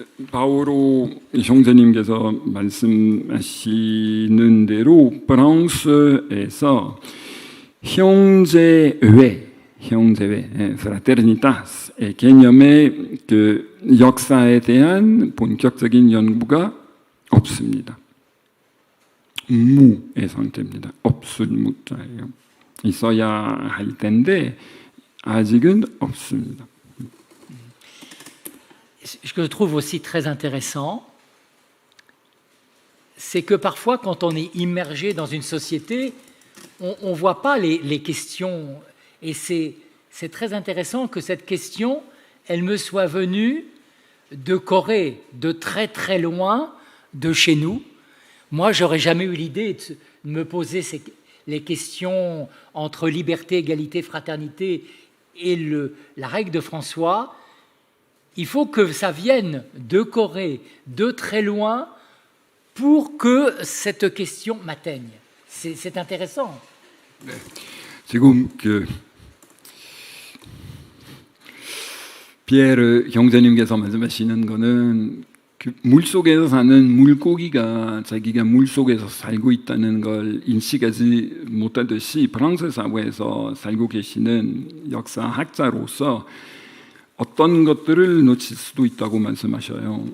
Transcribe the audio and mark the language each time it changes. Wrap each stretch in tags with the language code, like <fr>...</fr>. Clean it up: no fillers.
<ko>바오로 형제님께서 말씀하시는 대로 프랑스에서 형제회, fraternitas의 개념의 그 역사에 대한 본격적인 연구가 없습니다. 무의 상태입니다. 없을 무자예요. 있어야 할 텐데 아직은 없습니다.</ko> <fr>Ce que je trouve aussi très intéressant, c'est que parfois, quand on est immergé dans une société, on ne voit pas les questions. Et c'est très intéressant que cette question, elle me soit venue de Corée, de très très loin, de chez nous. Moi, j'aurais jamais eu l'idée de me poser les questions entre liberté, égalité, fraternité et la règle de François. Il faut que ça vienne de Corée, de très loin, pour que cette question m'atteigne. C'est intéressant.</fr> <ko>네. 지금 피에르 형제님께서 말씀하시는 거는 물속에서 사는 물고기가 자기가 물속에서 살고 있다는 걸 인식하지 못하듯이 프랑스 사회에서 살고 계시는 역사학자로서 어떤 것들을 놓칠 수도 있다고 말씀하셔요.</ko>